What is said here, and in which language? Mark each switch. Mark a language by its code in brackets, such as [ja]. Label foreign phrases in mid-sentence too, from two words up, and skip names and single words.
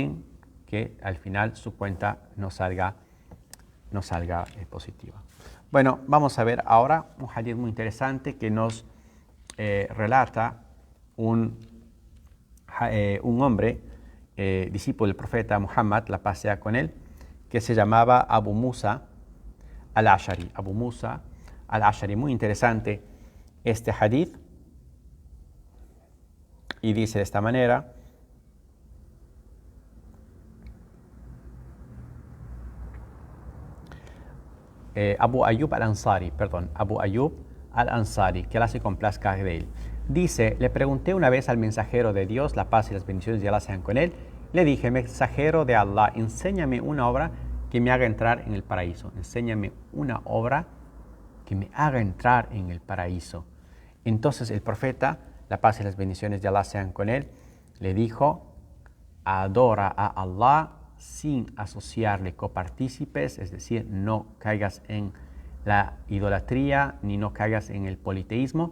[es] Temen que al final su cuenta no salga positiva. Bueno, vamos a ver ahora un hadith muy interesante que nos relata un hombre, discípulo del profeta Muhammad, la paz sea con él, que se llamaba Abu Musa al-Ash'ari. Abu Musa al-Ash'ari, muy interesante este hadith, y dice de esta manera: Abu Ayyub al-Ansari, que Allah se complazca de él. Dice: le pregunté una vez al mensajero de Dios, la paz y las bendiciones de Allah sean con él, le dije: mensajero de Allah, enséñame una obra que me haga entrar en el paraíso. Enséñame una obra que me haga entrar en el paraíso. Entonces el profeta, la paz y las bendiciones de Allah sean con él, le dijo: adora a Allah sin asociarle copartícipes, es decir, no caigas en la idolatría ni no caigas en el politeísmo.